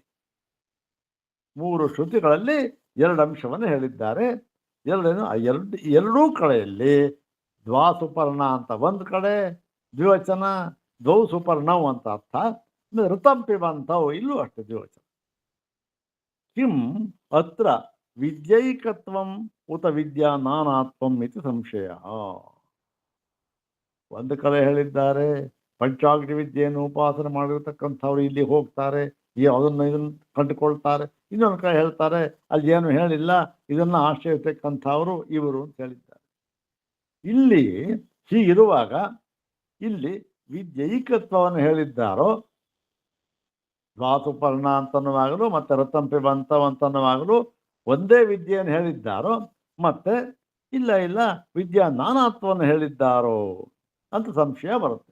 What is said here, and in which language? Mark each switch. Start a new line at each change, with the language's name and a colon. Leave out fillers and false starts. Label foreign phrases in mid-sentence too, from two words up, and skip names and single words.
Kannada: 3 ಶ್ರುತಿಗಳಲ್ಲಿ 2 ಅಂಶವನ್ನು ಹೇಳಿದ್ದಾರೆ. ಎರಡೂ ಕಡೆಯಲ್ಲಿ ದ್ವಾಸುಪರ್ಣ ಅಂತ ಒಂದು ಕಡೆ, ದ್ವಿವಚನ ದ್ವೌ ಸುಪರ್ಣವು ಅಂತ ಅರ್ಥ. ಋತಂಪಿಬಂತವು ಇಲ್ಲೂ ಅಷ್ಟೇ ದ್ವಿವಚನ.
Sanskrit: ಕಿಂ ಅತ್ರ ವಿದ್ಯೈಕತ್ವಂ ಉತ ವಿದ್ಯಾ ನಾನಾತ್ವಂ ಇತಿ ಸಂಶಯ.
Kannada: ಒಂದು ಕಡೆ ಹೇಳಿದ್ದಾರೆ ಪಂಚಾಗ್ನಿ ವಿದ್ಯೆಯನ್ನು ಉಪಾಸನೆ ಮಾಡಿರ್ತಕ್ಕಂಥವ್ರು ಇಲ್ಲಿ ಹೋಗ್ತಾರೆ, ಇದನ್ನು ಕಂಡುಕೊಳ್ತಾರೆ. ಇನ್ನೊಂದು ಕಡೆ ಹೇಳ್ತಾರೆ ಅಲ್ಲಿ ಏನು ಹೇಳಿಲ್ಲ, ಇದನ್ನು ಆಶ್ರಯಿಸ್ತಕ್ಕಂಥವ್ರು ಇವರು ಅಂತ ಹೇಳಿದ್ದಾರೆ. ಇಲ್ಲಿ ಹೀಗಿರುವಾಗ ಇಲ್ಲಿ ವಿದ್ಯೈಕತ್ವವನ್ನು ಹೇಳಿದ್ದಾರೋ, ದ್ವಾಸುಪರ್ಣ ಅಂತನವಾಗಲು ಮತ್ತೆ ರತಂಪಿ ಬಂತವಂತನವಾಗಲು ಒಂದೇ ವಿದ್ಯೆಯನ್ನು ಹೇಳಿದ್ದಾರೋ, ಮತ್ತೆ ಇಲ್ಲ ವಿದ್ಯಾ ನಾನಾತ್ವವನ್ನು ಹೇಳಿದ್ದಾರೋ ಅಂತ ಸಂಶಯ ಬರುತ್ತೆ.